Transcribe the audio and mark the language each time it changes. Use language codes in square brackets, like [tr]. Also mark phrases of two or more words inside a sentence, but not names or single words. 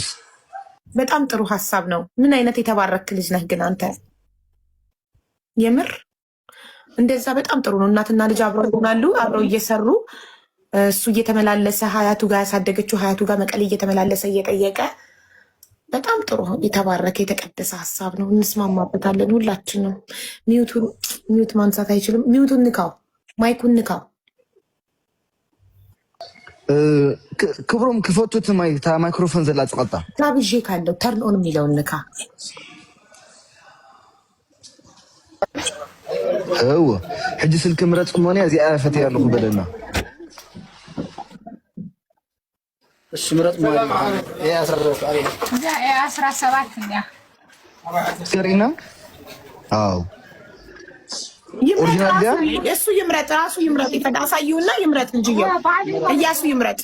[am] በጣም ጥሩ ሀሳብ ነው። ምን አይነት የተባረክ ልጅ ነህ ግን አንተ የምር እንደዛ በጣም ጥሩ ነው። እናትና ልጅ አብረው ይሆናሉ፣ አብረው እየሰሩ እሱ እየተመላለሰ ሀያቱ ጋር ያሳደገችው ሀያቱ ጋር መቀሌ እየተመላለሰ እየጠየቀ በጣም ጥሩ የተባረከ የተቀደሰ ሀሳብ ነው። እንስማማበታለን ሁላችንም። ሚዩት ማንሳት አይችልም። ሚዩቱን ንካው፣ ማይኩን ንካው። [ti] ክብሮም ክፈቱት ማይክሮፎን ዘላ ጽቀጣ [am] ታብዤ ካለው ተርን ኦን የሚለውን ንካ። [ti] ሕጂ ስልክ ምረጥ ሞኔ እዚኣ ፈትያ ኣለኹ በለና [am] እሺ ምረጥ ማለት የ17 ስሪና አው እሱ ይምረጥ፣ ራሱ ይምረጥ። አሳዩና ይምረጥ እንጂ እያሱ ይምረጥ።